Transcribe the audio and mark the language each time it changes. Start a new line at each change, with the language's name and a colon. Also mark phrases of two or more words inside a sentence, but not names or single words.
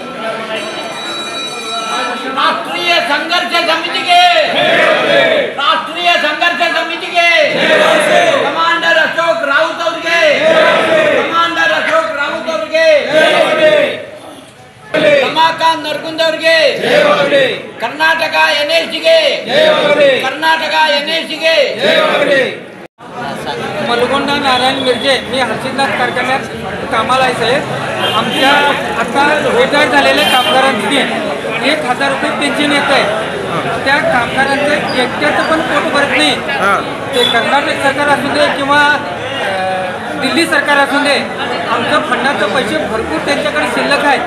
Kannada: ರಾಷ್ಟ್ರೀಯ ಸಂಘರ್ಷ ಸಮಿತಿಗೆ, ರಾಷ್ಟ್ರೀಯ ಸಂಘರ್ಷ ಸಮಿತಿಗೆ, ಕಮಾಂಡರ್ ಅಶೋಕ್ ರಾವುತ್ ಅವರಿಗೆ, ಕಮಾಂಡರ್ ಅಶೋಕ್ ರಾವುತ್ ಅವರಿಗೆ, ರಮಾಕಾಂತ್ ನರಗುಂದ್ ಅವರಿಗೆ, ಕರ್ನಾಟಕ NLCಗೆ, ಕರ್ನಾಟಕ NLCಗೆ.
Marathi: मलगोंडा नारायण मिर्जे, मी हर्षिदास कारखान्यात कामाला आहे साहेब. आमच्या आता रिटायर झालेल्या कामगारांनी 1,000 रुपये पेन्शन येत आहे. त्या कामगारांचं एकट्याचं पण पोट भरत नाही. ते कर्नाटक सरकार असू दे किंवा दिल्ली सरकार असू दे, आमचं फंडाचं पैसे भरपूर त्यांच्याकडे शिल्लक आहेत.